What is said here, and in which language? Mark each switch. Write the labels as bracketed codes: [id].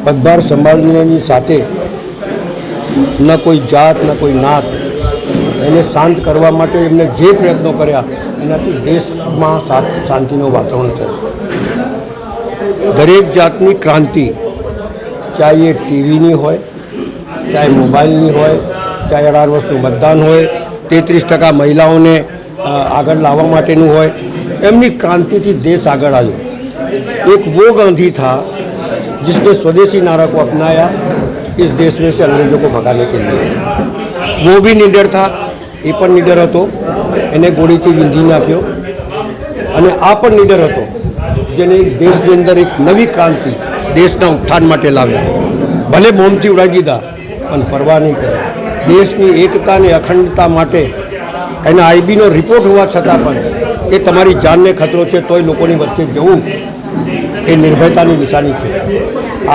[gu] પદભાર સંભાળવાની સાથે ન કોઈ જાત ન કોઈ નાત, એને શાંત કરવા માટે એમને જે પ્રયત્નો કર્યા એનાથી દેશમાં શાંતિનું વાતાવરણ થયું। દરેક જાતની ક્રાંતિ, ચાહે એ ટીવીની હોય, ચાહે મોબાઈલની હોય, ચાહે 18 વર્ષનું મતદાન હોય, 33% મહિલાઓને આગળ લાવવા માટેનું હોય, એમની ક્રાંતિથી દેશ આગળ આવ્યો। [hi] एक वो गांधी था जिसने स्वदेशी नारा को अपनाया इस देश में से अंग्रेजों को भगाने के लिए। वो भी निडर था, [gu] એ પણ નિડર હતો, એને ગોળીથી વીંધી નાખ્યો। અને આ પણ નિડર હતો જેને દેશની અંદર એક નવી ક્રાંતિ દેશના ઉત્થાન માટે લાવ્યા। ભલે બોમ્બથી ઉડાવી દીધા પણ પરવા નહીં કરી। દેશની એકતા અને અખંડતા માટે એના આઈબીનો રિપોર્ટ હોવા છતાં પણ કે તમારી જાનને ખતરો છે તોય લોકોની વચ્ચે જવું એ નિર્ભયતાની નિશાની છે।